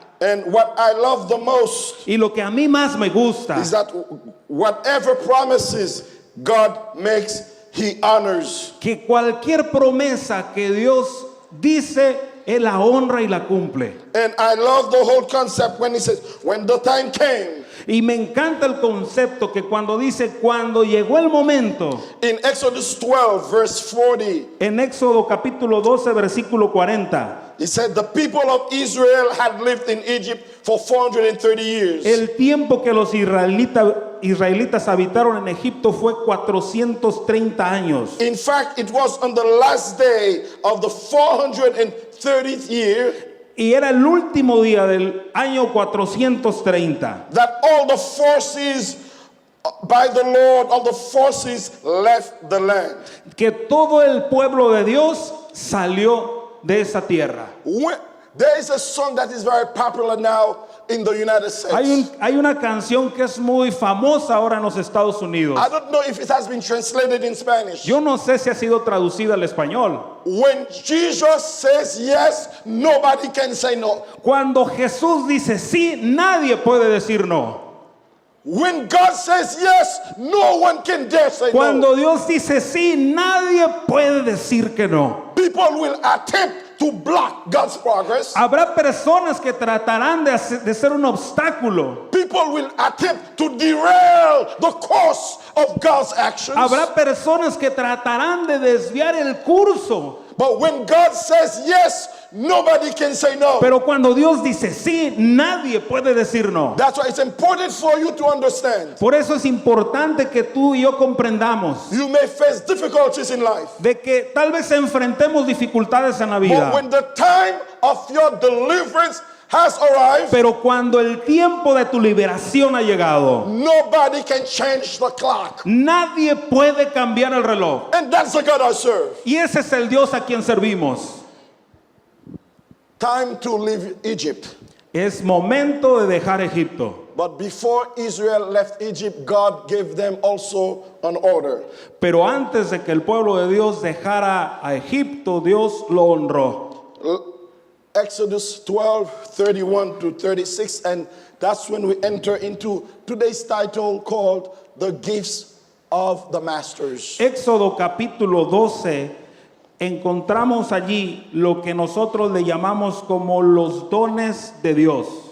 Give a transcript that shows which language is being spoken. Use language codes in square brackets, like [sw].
[en] And what I love the most [es] Y lo que a mí más me gusta [en] is that whatever promises God makes, He honors. [es] que cualquier promesa que Dios dice, Él la honra y la cumple. [en] And I love the whole concept when He says, when the time came. [es] Y me encanta el concepto que cuando dice, cuando llegó el momento, [en] In Exodus 12, verse 40, [es] en Éxodo capítulo 12, versículo 40, [en] He said, the people of Israel had lived in Egypt for 430 years. [es] el tiempo que los israelitas habitaron en Egipto fue 430 años. [en] In fact, it was on the last day of the 430th year [es] Y era el último día del año 430 [en] that all the forces by the Lord, all the forces left the land. [es] que todo el pueblo de Dios salió de esa tierra. [en] There is a song that is very popular now in the United States. [es] Hay una canción que es muy famosa ahora en los Estados Unidos. [en] I don't know if it has been translated in Spanish. [es] Yo no sé si ha sido traducida al español. [en] When Jesus says yes, nobody can say no. [es] Cuando Jesús dice sí, nadie puede decir no. [en] When God says yes, no one can dare say no. [es] Cuando Dios dice sí, nadie puede decir que no. [en] People will attempt to block God's progress. [es] Habrá personas que tratarán de ser un obstáculo. [en] People will attempt to derail the course of God's actions. [es] Habrá personas que tratarán de desviar el curso. [en] But when God says yes, nobody can say no. [es] Pero cuando Dios dice sí, nadie puede decir no. [en] That's why it's important for you to understand. [es] Por eso es importante que tú y yo comprendamos [en] You may face difficulties in life. [es] de que tal vez enfrentemos dificultades en la [en] But [es] vida. [en] when the time of your deliverance has arrived, [es] Pero cuando el tiempo de tu liberación ha llegado, [en] nobody can change the clock. [es] nadie puede cambiar el reloj. [en] And that's the God I serve. [es] Y ese es el Dios a quien servimos. [en] Time to leave Egypt. [es] Es momento de dejar Egipto. [en] But before Israel left Egypt, God gave them also an order. [es] Pero antes de que el pueblo de Dios dejara a Egipto, Dios lo honró. [en] Exodus 12, 31 to 36, and that's when we enter into today's title called The Gifts of the Masters. [es] Éxodo capítulo 12, encontramos allí lo que nosotros le llamamos como los dones de Dios.